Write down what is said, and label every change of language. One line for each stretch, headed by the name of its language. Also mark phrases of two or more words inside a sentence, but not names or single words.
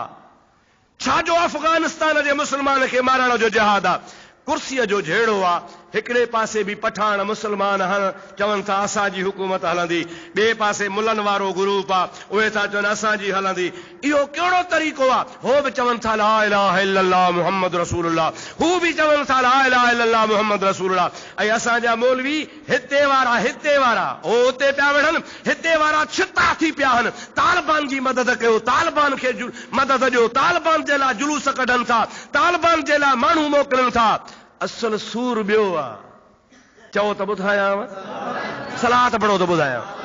Sindhi: छाजो अफगानिस्तान जे मुसलमान खे मारण जो जिहाद आहे? कुर्सीअ जो जहिड़ो आहे। हिकिड़े पासे बि पठान मुसलमान हन, चवनि था असांजी हुकूमत हलंदी, ॿिए पासे मुलनि वारो ग्रुप आहे, उहे था चवनि असांजी हलंदी। इहो कहिड़ो तरीक़ो आहे? हो बि चवनि था
Arabic: لا إله إلا الله محمد رسول الله,
Sindhi: हू बि चवनि था
Arabic: لا إله إلا الله محمد رسول الله.
Sindhi: ऐं असांजा मौलवी हिते वारा हो हुते पिया वेठनि, हिते वारा छिता थी पिया आहिनि। तालिबान जी मदद कयो, तालिबान खे मदद ॾियो, तालिबान जे लाइ जुलूस कढनि था, तालिबान जे लाइ माण्हू मोकिलनि था। असल सूर ॿियो आहे। चओ त ॿुधायांव, सलात पढ़ो त ॿुधायांव।